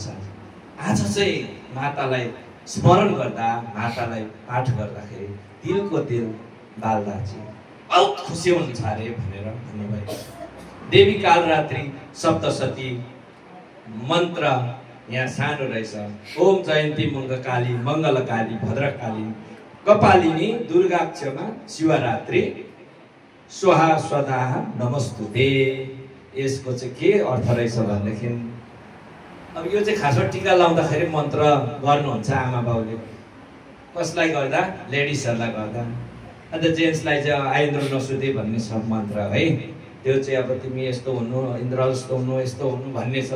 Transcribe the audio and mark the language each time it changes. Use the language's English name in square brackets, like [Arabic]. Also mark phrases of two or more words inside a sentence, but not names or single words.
[Nepali] आज चाहिँ मातालाई स्मरण गर्दा, मातालाई पाठ गर्दाखेरि तिलको तेल बाल्दा चाहिँ बहुत खुसी हुन्छ अरे भनेर भन्नुभएको। देवी कालरात्रि सप्तशती मन्त्र यहाँ सानो रहेछ। [Sanskrit] ओम जयन्ती मङ्गकाली मङ्गलकाली भद्रकाली कपालिनी दुर्गा क्षमा शिवरात्रि स्वाहा स्वधा नमस्तुते। [Nepali] यसको चाहिँ के अर्थ रहेछ भनेदेखि अब यो चाहिँ खासमा टीका लाउँदाखेरि मन्त्र गर्नुहुन्छ आमा बाउले। कसलाई गर्दा? लेडिजहरूलाई गर्दा। अन्त जेन्ट्सलाई चाहिँ [Sanskrit] आइन्द्र नसुते [Nepali] भन्ने सब मन्त्र है, त्यो चाहिँ अब तिमी यस्तो हुनु, इन्द्र जस्तो हुनु, यस्तो हुनु भन्ने छ।